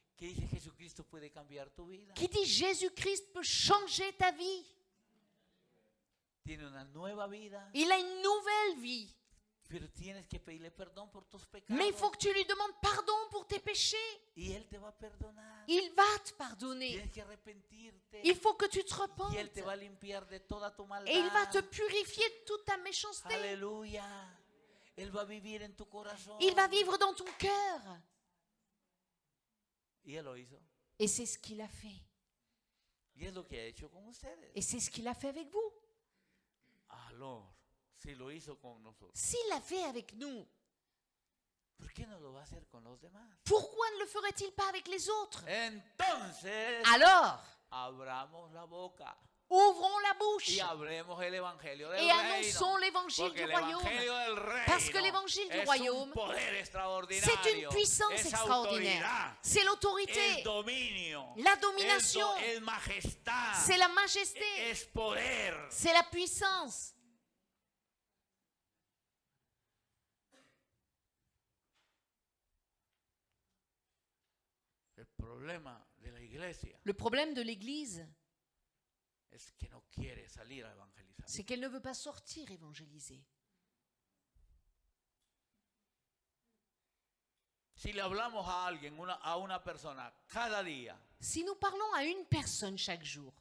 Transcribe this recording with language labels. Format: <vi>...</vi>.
<es>que dice Jesucristo puede cambiar tu vida.</es> <fr>qui dit Jésus-Christ peut changer ta vie.</fr> <es>Tiene una nueva vida,</es> <fr>Il a une nouvelle vie.</fr> <es>pero tienes que pedirle perdón por tus pecados.</es> <fr>Mais il faut que tu lui demandes pardon pour tes péchés.</fr> <es>Y Él te va a perdonar.</es> <fr>Il va te pardonner.</fr> <es>Tienes que arrepentirte.</es> <fr>Il faut que tu te</fr> <es>Y</es> <fr>repentes.</fr> <es>Él te va a limpiar de toda tu maldad.</es> <fr>Et il va te purifier de toute ta méchanceté.</fr> <es>Aleluya. Él va a vivir en tu corazón.</es> <fr>Il va vivre dans ton cœur.</fr> <es>Y Él lo hizo.</es> <fr>Et c'est ce qu'il a fait.</fr> <es>Y es lo que ha hecho con ustedes.</es> <fr>Et c'est ce qu'il a fait avec vous. Alors,</fr> <es>si lo hizo con nosotros,</es> <fr>S'il l'a fait avec nous,</fr> <es>¿por qué no lo va a hacer con los demás?</es> <fr>pourquoi ne le ferait-il pas avec les autres?</fr> <es>Entonces,</es> <fr>Alors,</fr> <es>abramos la boca</es> <fr>ouvrons la bouche</fr> <es>y hablemos el evangelio del</es> <fr>et</fr> <es>reino.</es> <fr>annonçons l'évangile</fr> <es>Porque</es> <fr>du</fr> <es>el</es> <fr>royaume.</fr> <es>evangelio del reino</es> <fr>Parce que l'évangile du</fr> <es>es</es> <fr>royaume,</fr> <es>un poder</es> <fr>c'est</fr> <es>extraordinario,</es> <fr>une puissance</fr> <es>es</es> <fr>extraordinaire.</fr> <es>autoridad,</es> <fr>C'est</fr> <es>es</es> <fr>l'autorité,</fr> <es>dominio,</es> <fr>la domination,</fr> <es>es majestad,</es> <fr>c'est la majesté,</fr> <es>es poder.</es> <fr>c'est la puissance.</fr> <es>El problema de la iglesia</es> <fr>Le problème de l'Église,</fr> <es>es que no quiere salir a evangelizar.</es> <fr>c'est qu'elle ne veut pas sortir évangéliser.</fr> <es>Si le hablamos a alguien, a una persona, cada día,</es> <fr>Si nous parlons à une personne chaque jour,</fr>